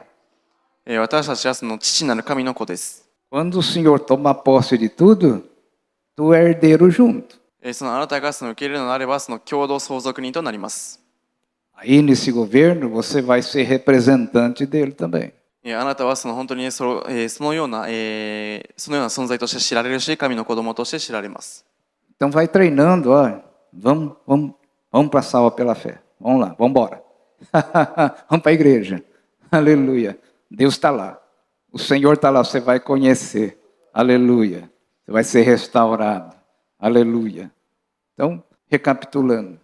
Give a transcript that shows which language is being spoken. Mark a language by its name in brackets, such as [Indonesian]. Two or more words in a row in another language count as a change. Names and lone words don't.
[Japanese] 私たちはその父なる神の子です。 [Portuguese] Quando o Senhor toma posse de tudo, tu é herdeiro junto. [Japanese] そのあなたがその受け入れるのであれば、その共同相続人となります。 [Portuguese] Aí nesse governo você vai ser representante dele também. [Japanese] あなたはその本当にそのような存在として知られるし、神の子供として知られます。 [Portuguese] Então vai treinando, ó. Vamos para a salva pela fé. Vamos lá, vamos embora. Vamos para a igreja. Aleluia. Deus está lá. O Senhor está lá, você vai conhecer. Aleluia. Você vai ser restaurado. Aleluia. Então, recapitulando.